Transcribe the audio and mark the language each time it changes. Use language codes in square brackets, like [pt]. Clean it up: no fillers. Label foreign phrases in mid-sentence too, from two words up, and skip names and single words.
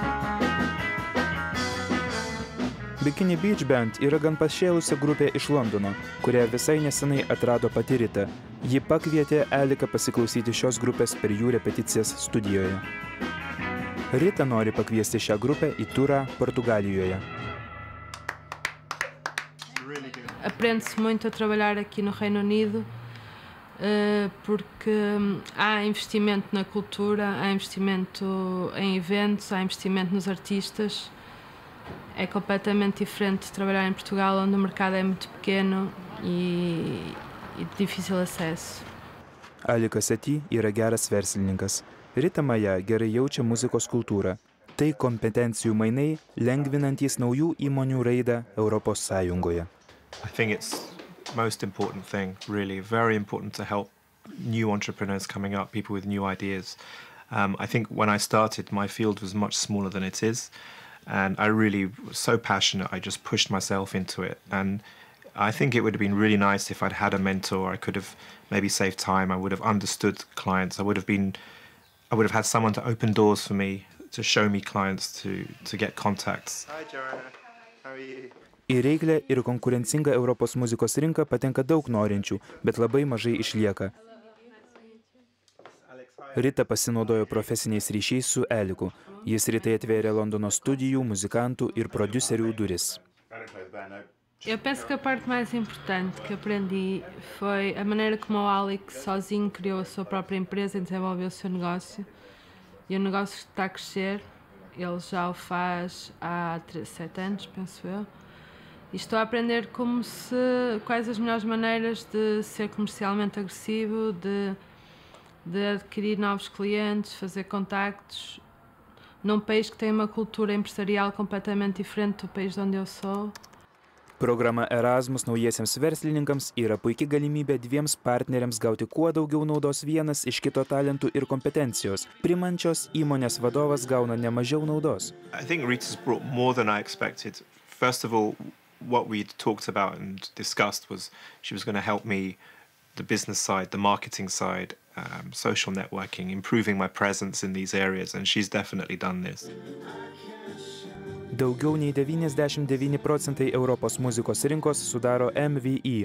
[lt] Bikini Beach Band yra gan pašėlusi grupė iš Londono, kurią visai nesenai atrado pati Rita. Ji pakvietė Aliką pasiklausyti šios grupės per jų repeticijas studijoje. Rita nori pakviesti šią grupę į turą Portugalijoje. [pt] Aprende-se muito a trabalhar aqui no Reino Unido porque há investimento na cultura, há investimento em eventos, há investimento nos artistas. É completamente diferente de trabalhar em Portugal, onde o mercado é muito pequeno e de difícil acesso. [lt] Alikas Sethi yra geras verslininkas. Rita Maja gerai jaučia muzikos kultūrą. Tai kompetencijų mainai, lengvinantys naujų įmonių raidą Europos Sąjungoje. [en] I think it's most important thing, really, very important to help new entrepreneurs coming up, people with new ideas. I think when I started, my field was much smaller than it is, and I really was so passionate, I just pushed myself into it. And I think it would have been really nice if I'd had a mentor. I could have maybe saved time, I would have understood clients, I would have had someone to open doors for me, to show me clients, to get contacts. Hi Joanna, how are you? [lt] Į reiklę ir konkurencingą Europos muzikos rinką patenka daug norinčių, bet labai mažai išlieka. Rita pasinaudojo profesiniais ryšiais su Aliku. Jis Ritai atvėrė Londono studijų, muzikantų ir prodiuserių duris. [pt] Eu penso que a parte mais importante que aprendi foi a maneira como o Alex sozinho criou a sua própria empresa e desenvolveu o seu negócio. E o negócio está a crescer, ele já o faz há 7 anos, penso eu. E estou a aprender quais as melhores maneiras de ser comercialmente agressivo, de adquirir novos clientes, fazer contactos, num país que tem uma cultura empresarial completamente diferente do país de onde eu sou. [lt] Programa Erasmus naujiesiems verslininkams yra puikia galimybė dviems partneriams gauti kuo daugiau naudos vienas iš kito talentų ir kompetencijos. Primančios įmonės vadovas gauna nemažiau naudos. [en] I think Rita's brought more than I expected. First of all, what we talked about and discussed was she was going to help me the business side, the marketing side, social networking, improving my presence in these areas, and she's definitely done this. [lt] Daugiau nei 99% Europos muzikos rinkos sudaro MVI.